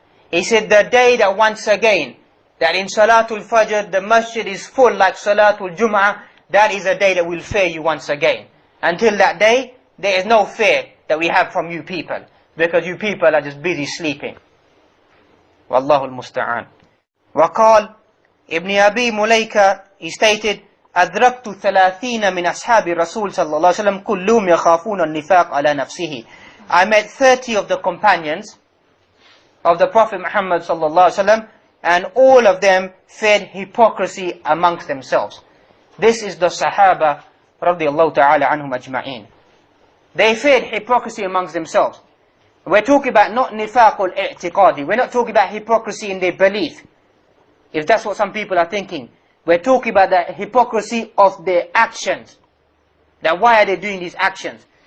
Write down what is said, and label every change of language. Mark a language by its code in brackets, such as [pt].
[en] He said, the day that once again, that in Salatul Fajr, the masjid is full like Salatul Jum'ah, that is a day that will fear you once again. Until that day, there is no fear that we have from you people, because you people are just busy sleeping. [ar] Wallahu al-musta'an. وقال Ibn Abi Mulaika, [en] he stated, [ar] أدركت 30 من أصحاب الرسول صلى الله عليه وسلم كلهم يخافون النفاق على نفسه. [en] I met 30 of the companions of the Prophet Muhammad [ar] صلى الله عليه وسلم, [en] and all of them feared hypocrisy amongst themselves. This is the Sahaba [ar] رضي الله تعالى عنهم أجمعين. [en] They feared hypocrisy amongst themselves. We're talking about not nifaqul i'tiqadi. We're not talking about hypocrisy in their belief, if that's what some people are thinking. We're talking about the hypocrisy of their actions. That why are they doing these actions?